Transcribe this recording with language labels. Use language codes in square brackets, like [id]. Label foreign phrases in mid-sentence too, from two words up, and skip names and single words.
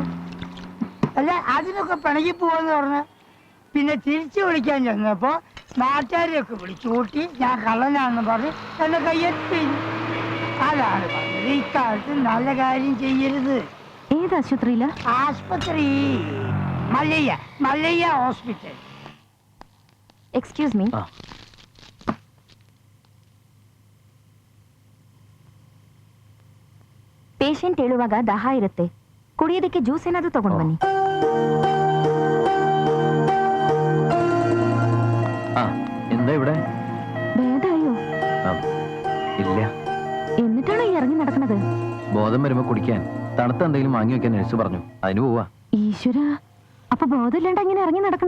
[ml] അല്ല അതിനൊക്കെ പിണങ്ങി പോവാന്ന് പറഞ്ഞ് പിന്നെ തിരിച്ചു വിളിക്കാൻ ചെന്നപ്പോ നാട്ടുകാരെയൊക്കെ വിളിച്ചു കൂട്ടി ഞാൻ കള്ളനാണെന്ന് പറഞ്ഞ് എന്നെ കയ്യെത്തി. അതാണ് പറഞ്ഞത്, ഇക്കാലത്ത് നല്ല കാര്യം ചെയ്യരുത്. ഏത് ആശുപത്രിയില? ആശുപത്രി മല്ലയ്യ ഹോസ്പിറ്റൽ. [en] excuse me. [kn] ಪೇಷಂಟ್ ಹೇಳುವಾಗ ದಾಹ ಇರುತ್ತೆ, ಕುಡಿಯೋದಕ್ಕೆ ಜ್ಯೂಸ್ ಏನಾದರೂ ತಗೊಂಡು ಬನ್ನಿ. [ml] എന്താ ഇവിടെ? ഭേദായോ? ഇല്ല. എന്നിട്ടാണോ ഈ ഇറങ്ങി നടക്കുന്നത്? ബോധം വരുമ്പോ കുടിക്കാൻ തണുത്ത എന്തെങ്കിലും വാങ്ങി വെക്കാൻ നഴ്സ് പറഞ്ഞു, അതിന് പോവാ. ഈശ്വര, അപ്പൊ ബോധമില്ലാണ്ട് ഇങ്ങനെ ഇറങ്ങി നടക്കണേ?